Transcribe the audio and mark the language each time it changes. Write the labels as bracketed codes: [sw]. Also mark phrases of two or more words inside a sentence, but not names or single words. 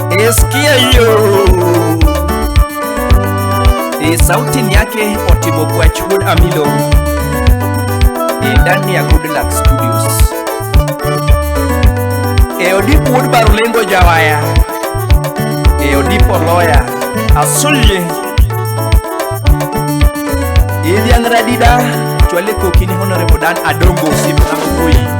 [sw] Umesikia hiyo? Sauti ni yake Otibo Bwachwood Amilo ndani ya Good Luck Studios. Odipo Wood Barulengo Jawaya, Odipo Lawyer Asulye Idiang Radida Chwale Kokini Honorable Dan Adongo Sipangui